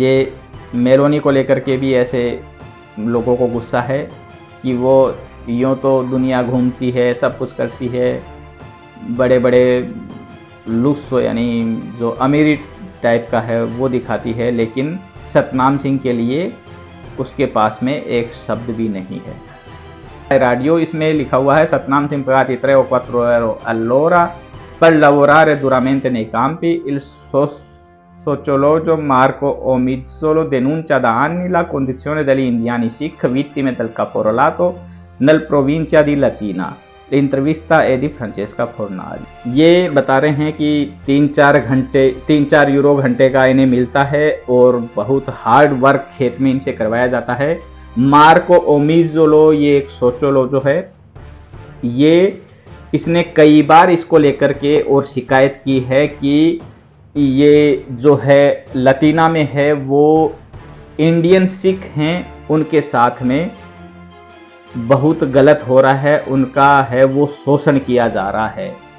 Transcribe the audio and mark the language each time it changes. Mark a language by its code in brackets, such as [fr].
[hi] ये मेलोनी को लेकर के भी ऐसे लोगों को गुस्सा है कि वो यूँ तो दुनिया घूमती है, सब कुछ करती है, बड़े बड़े लुत्फ़ यानी जो अमीरी टाइप का है वो दिखाती है, लेकिन सतनाम सिंह के लिए उसके पास में एक शब्द भी नहीं है। रेडियो इसमें लिखा हुआ है [it] सतनाम सिंह pagati 3 o 4 euro all'ora per lavorare duramente nei campi, il sociologo Marco Omizzolo denuncia da anni la condizione degli indiani Sikh vittime del caporalato nel provincia di Latina। [hi] इंटरविस्टा AD फ्रांचेस्का फोर्नारी ये बता रहे हैं कि 3-4 यूरो घंटे का इन्हें मिलता है और बहुत हार्ड वर्क खेत में इनसे करवाया जाता है। मार्को ओमिज़ोलो ये एक सोशोलॉजिस्ट जो है, ये इसने कई बार इसको लेकर के और शिकायत की है कि ये जो है लतीना में है वो इंडियन सिख हैं, उनके साथ में बहुत गलत हो रहा है, उनका है वो शोषण किया जा रहा है।